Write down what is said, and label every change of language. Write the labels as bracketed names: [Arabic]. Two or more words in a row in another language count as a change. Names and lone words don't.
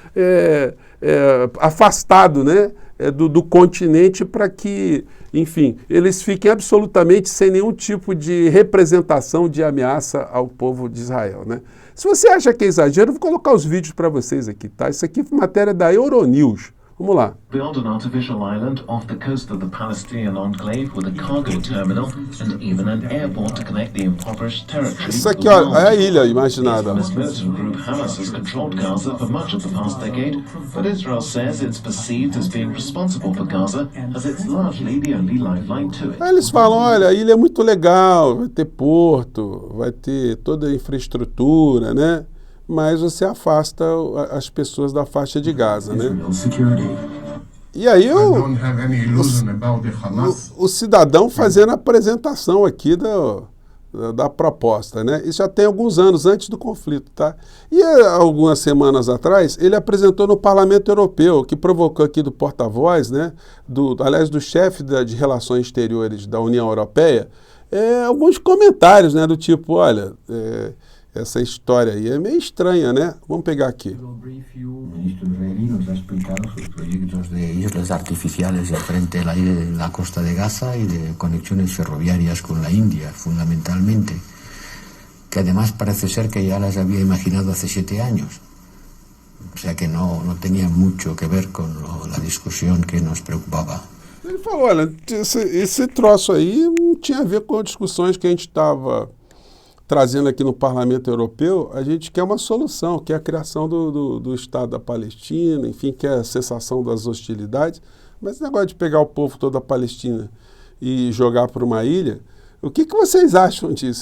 [Portuguese] afastado, né, do continente, para que, enfim, eles fiquem absolutamente sem nenhum tipo de representação de ameaça ao povo de Israel, né? Se você acha que é exagero, eu vou colocar os vídeos para vocês aqui, tá? Isso aqui é matéria da Euronews, Vamos lá. [English] Build an artificial island off the coast of the Palestinian enclave with a cargo terminal and even an airport to connect the impoverished territory. [Portuguese] Isso aqui, ó, é a ilha imaginada. [English] This militant group Hamas has controlled Gaza for much of the past decade, but Israel says it's perceived as being responsible for Gaza as it's largely the only lifeline to it. [Portuguese] Aí eles falam, olha, a ilha é muito legal, vai ter porto, vai ter toda a infraestrutura, né? Mas você afasta as pessoas da faixa de Gaza, né? E aí o cidadão fazendo a apresentação aqui da proposta, né? Isso já tem alguns anos, antes do conflito, tá? E algumas semanas atrás, ele apresentou no Parlamento Europeu, que provocou aqui do porta-voz, né? Aliás, do chefe de Relações Exteriores da União Europeia, alguns comentários, né? Do tipo, olha... essa história aí é meio estranha, né? Vamos pegar aqui. [Spanish] O ministro israelí nos ha explicado sus proyectos de islas artificiales frente a la costa de Gaza y de conexiones ferroviarias con la India, fundamentalmente, que además parece ser que ya las había imaginado hace 7 años. O sea que no tenía mucho que ver con la discusión que nos preocupaba. [Portuguese] Ele falou, olha, esse troço aí não tinha a ver com discussões que a gente estava trazendo aqui no Parlamento Europeu. A gente quer uma solução, que é a criação do Estado da Palestina, enfim, que é a cessação das hostilidades. Mas esse negócio de pegar o povo todo da Palestina e jogar para uma ilha, o que vocês acham disso?